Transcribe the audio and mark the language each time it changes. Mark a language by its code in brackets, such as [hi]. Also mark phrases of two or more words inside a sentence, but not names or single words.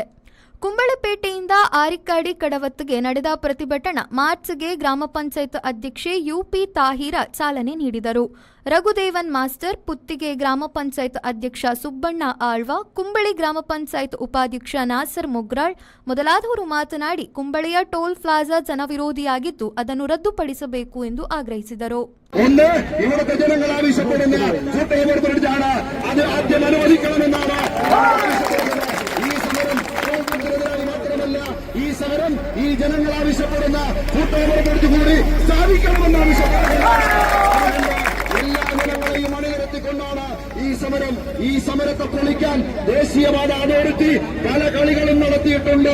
[kn] ಕುಂಬಳಪೇಟೆಯಿಂದ ಆರಿಕಾಡಿ ಕಡವತ್ತಿಗೆ ನಡೆದ ಪ್ರತಿಭಟನಾ ಮಾರ್ಚ್ಗೆ ಗ್ರಾಮ ಪಂಚಾಯತ್ ಅಧ್ಯಕ್ಷೆ ಯುಪಿ ತಾಹಿರಾ ಚಾಲನೆ ನೀಡಿದರು. ರಘುದೇವನ್ ಮಾಸ್ಟರ್, ಪುತ್ತಿಗೆ ಗ್ರಾಮ ಪಂಚಾಯತ್ ಅಧ್ಯಕ್ಷ ಸುಬ್ಬಣ್ಣ ಆಳ್ವ, ಕುಂಬಳಿ ಗ್ರಾಮ ಪಂಚಾಯತ್ ಉಪಾಧ್ಯಕ್ಷ ನಾಸರ್ ಮುಗ್ರಾಳ್ ಮೊದಲಾದವರು ಮಾತನಾಡಿ ಕುಂಬಳೆಯ [en] toll plaza [kn] ಜನವಿರೋಧಿಯಾಗಿದ್ದು ಅದನ್ನು ರದ್ದುಪಡಿಸಬೇಕು ಎಂದು ಆಗ್ರಹಿಸಿದರು. [ml] ഈ സമരം ഈ ജനങ്ങൾ ആവശ്യപ്പെടുന്ന കൂടി സ്ഥാപിക്കണമെന്ന് ആവശ്യപ്പെടുന്നു. എല്ലാ ജനങ്ങളെയും അണിനിരത്തിക്കൊണ്ടാണ് ഈ സമരത്തെ പൊളിക്കാൻ ദേശീയവാദ അതോറിറ്റി പല കളികളും നടത്തിയിട്ടുണ്ട്.